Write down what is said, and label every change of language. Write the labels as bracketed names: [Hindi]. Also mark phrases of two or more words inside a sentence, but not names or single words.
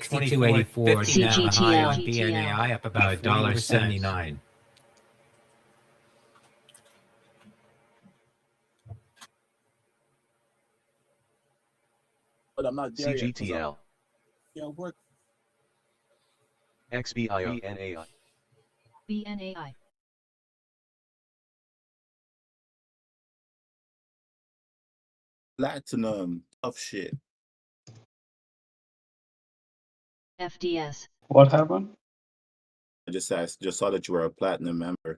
[English] 62.84, down high on CGTL. BNAI, up about $1.79. But I'm not there yet, 'cause CGTL. work. XBIO. BNAI. BNAI. Platinum, tough shit. FDS. What happened? I just saw that you were a platinum member.